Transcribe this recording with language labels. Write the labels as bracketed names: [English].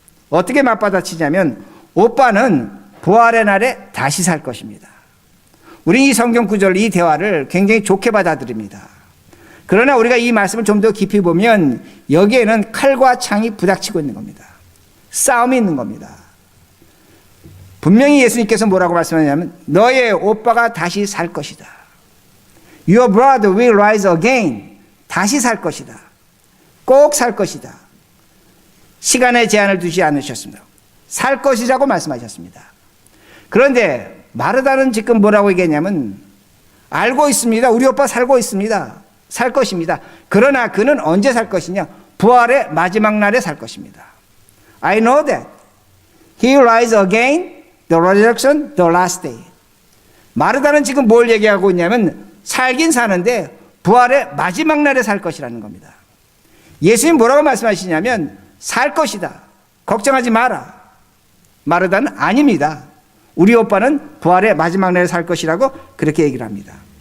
[Korean] 어떻게 맞받아치냐면 오빠는 부활의 날에 다시 살 것입니다. 우리 이 성경 구절 이 대화를 굉장히 좋게 받아들입니다. 그러나 우리가 이 말씀을 좀 더 깊이 보면 여기에는 칼과 창이 부닥치고 있는 겁니다. 싸움이 있는 겁니다. 분명히 예수님께서 뭐라고 말씀하냐면 너의 오빠가 다시 살 것이다. [English] Your brother will rise again. [Korean] 다시 살 것이다. 꼭 살 것이다. 시간의 제한을 두지 않으셨습니다. 살 것이라고 말씀하셨습니다. 그런데 마르다는 지금 뭐라고 얘기했냐면 알고 있습니다. 우리 오빠 살고 있습니다. 살 것입니다. 그러나 그는 언제 살 것이냐? 부활의 마지막 날에 살 것입니다. [English] I know that. He will rise again, the resurrection, the last day. [Korean] 마르다는 지금 뭘 얘기하고 있냐면 살긴 사는데 부활의 마지막 날에 살 것이라는 겁니다. 예수님 뭐라고 말씀하시냐면 살 것이다. 걱정하지 마라. 마르다는 아닙니다. 우리 오빠는 부활의 마지막 날에 살 것이라고 그렇게 얘기를 합니다.